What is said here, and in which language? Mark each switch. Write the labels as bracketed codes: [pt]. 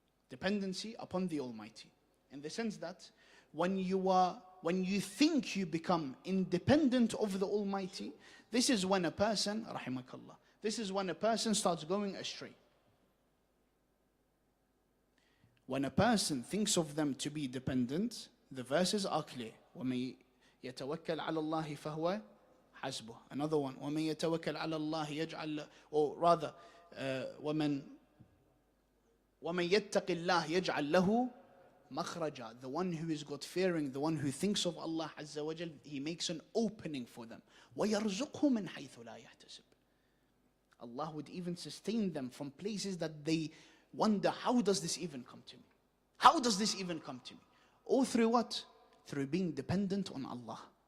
[en] Dependency upon the Almighty. In the sense that when you think you become independent of the Almighty, this is when a person, rahimakallah, this is when a person starts going astray. When a person thinks of them to be dependent, the verses are clear. [ar] وَمَن يَتَوَكَّلْ عَلَى اللَّهِ فَهُوَ حَسْبُهُ. [en] Another one. [ar] وَمَن يَتَوَكَّلْ عَلَى اللَّهِ يَجْعَلْ, [en] or rather, [ar] وَمَن يَتَّقِ اللَّهِ يَجْعَلْ لَهُ مَخْرَجًا. [en] The one who is God-fearing, the one who thinks of Allah Azza wa Jal, He makes an opening for them. [ar] وَيَرْزُقْهُ مِنْ حَيْثُ لَا يَحْتَسِبُ. [en] Allah would even sustain them from places that they wonder, how does this even come to me? How does this even come to me? All through what? Through being dependent on Allah.